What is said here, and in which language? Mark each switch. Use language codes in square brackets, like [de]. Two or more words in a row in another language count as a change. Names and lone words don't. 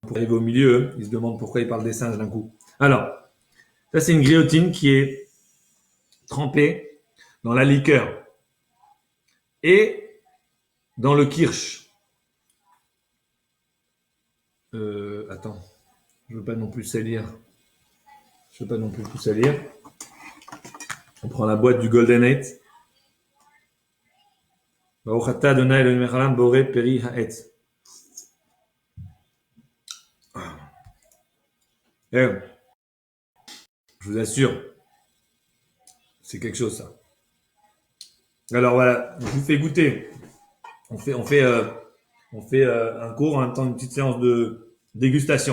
[fr] pour arriver au milieu, ils se demandent pourquoi ils parlent des singes d'un coup. Alors, ça c'est une griotine qui est trempée dans la liqueur et dans le kirsch. Attends, je veux pas non plus salir. Je veux pas non plus tout salir. On prend la boîte du Golden 8. [he] ברוך אתה אדוני אלוהים מלך העולם בורא פרי העץ. [fr] Eh, je vous assure, c'est quelque chose ça. Alors voilà, je vous fais goûter. On fait un cours en même temps une petite séance de dégustation.